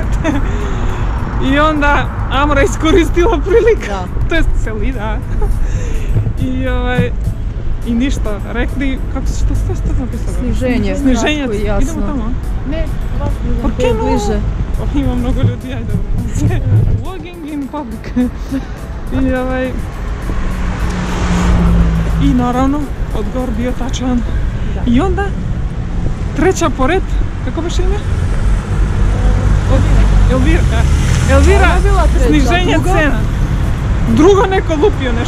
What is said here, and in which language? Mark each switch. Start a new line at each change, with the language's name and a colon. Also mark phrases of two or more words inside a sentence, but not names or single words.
Bosnian: I onda Amra iskoristila priliku. Da. To jest Selida. I ništa, rekli, kako se što ste napisali? Sniženje, Sniženje, kratko i jasno. idemo tamo. Ne, Pa to je bliže. Ima mnogo ljudi, ajde.
English: Vlogging in public.
Bosnian: I naravno, odgovor bio tačan. Da. I onda, treća pored, kako baš ime? Elvira. Elvira, Ona je bila treća, sniženje drugo? cena. Drugo neko lupio nešto.